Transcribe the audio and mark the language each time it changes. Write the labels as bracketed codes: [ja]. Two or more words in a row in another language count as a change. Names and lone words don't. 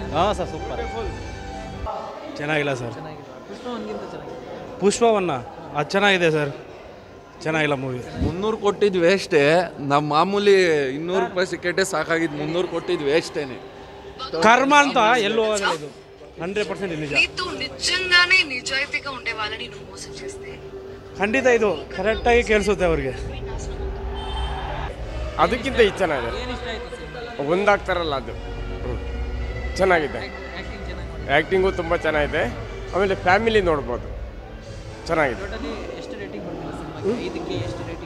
[kn] ಹಾಂ ಸರ್, ಸೂಪರ್. ಚೆನ್ನಾಗಿಲ್ಲ ಸರ್. ಪುಷ್ಪ 1ಗಿಂತ ಚೆನ್ನಾಗಿದೆ. ಪುಷ್ಪ 1 ಅದು ಚೆನ್ನಾಗಿದೆ ಸರ್, ಚೆನ್ನಾಗಿಲ್ಲ ಮೂವಿ. 300 ಕೊಟ್ಟಿದ್ದು ವೇಸ್ಟೇ. ನಮ್ಮ ಮಾಮೂಲಿ 200 ರೂಪಾಯಿ ಸಿಕ್ಕೆಟೇ ಸಾಕಾಗಿದ್ದು 300 ಕೊಟ್ಟಿದ್ದು ವೇಸ್ಟೇನೆ. ಕರ್ಮ ಅಂತ ಎಲ್ಲೂ ಹೋಗೋದಿಲ್ಲ. ಇದು 100% ನಿಜ. [te] నీతో నిజంగానే నిజాయితీగా ఉండే వాళ్ళని నువ్వు మోసం చేస్తే [kn] ಖಂಡಿತ ಇದು ಕರೆಕ್ಟಾಗಿ ಕೇಳಿಸುತ್ತೆ ಅವ್ರಿಗೆ. ಅದಕ್ಕಿಂತ ಇದು ಚೆನ್ನಾಗಿದೆ. ಏನು ಇಷ್ಟ ಆಯಿತು ಸಿನಿಮಾ? ಒಂದಾಗ್ತಾರಲ್ಲ ಅದು ಚೆನ್ನಾಗಿದೆ. ಆ್ಯಕ್ಟಿಂಗ್ ಚೆನ್ನಾಗಿ ಆ್ಯಕ್ಟಿಂಗು ತುಂಬ ಚೆನ್ನಾಗಿದೆ. ಆಮೇಲೆ ಫ್ಯಾಮಿಲಿ ನೋಡ್ಬೋದು, ಚೆನ್ನಾಗಿದೆ. ಟೋಟಲಿ ಎಷ್ಟು ರೇಟಿಂಗ್ ಕೊಡ್ತೀರಾ ಸಿನಿಮಾಗೆ? 5ಕ್ಕೆ ಎಷ್ಟು ರೇಟಿಂಗ್?